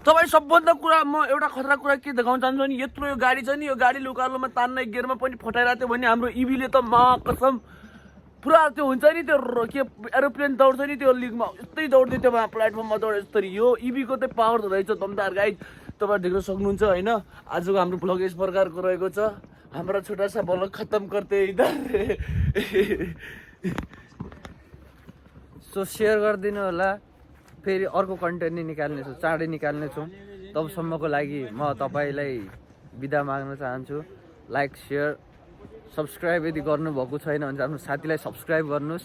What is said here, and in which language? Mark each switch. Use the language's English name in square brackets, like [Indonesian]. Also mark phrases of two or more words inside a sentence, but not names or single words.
[Nepali] तपाईँ सबभन्दा कुरा म एउटा खतरा कुरा के देखाउन चाहन्छु भने यत्रो यो गाडी छ नि, यो गाडी उकालोमा तान्ने गियरमा पनि फटाइरहेको थियो भने हाम्रो इभीले त मा कसम पुरा त्यो हुन्छ नि त्यो के एरोप्लेन दौड्छ नि त्यो लिगमा यस्तै दौड्दै त्यो प्लेटफर्ममा दौडे जस्तै यो इभीको चाहिँ पावर रहेछ दमदार गाइड। तपाईँ देख्न सक्नुहुन्छ होइन। आजको हाम्रो भ्लग यस प्रकारको रहेको छ। [Hindi] हमारा छोटा सा ब्लॉग खत्म करते इधर। [Nepali] सो सेयर गरिदिनु होला। फेरि अर्को कन्टेन्ट नै निकाल्नेछु, चाँडै निकाल्नेछौँ। तबसम्मको लागि म तपाईँलाई बिदा माग्न चाहन्छु। लाइक सेयर सब्सक्राइब यदि गर्नुभएको छैन भने आफ्नो साथीलाई सब्सक्राइब गर्नुहोस्।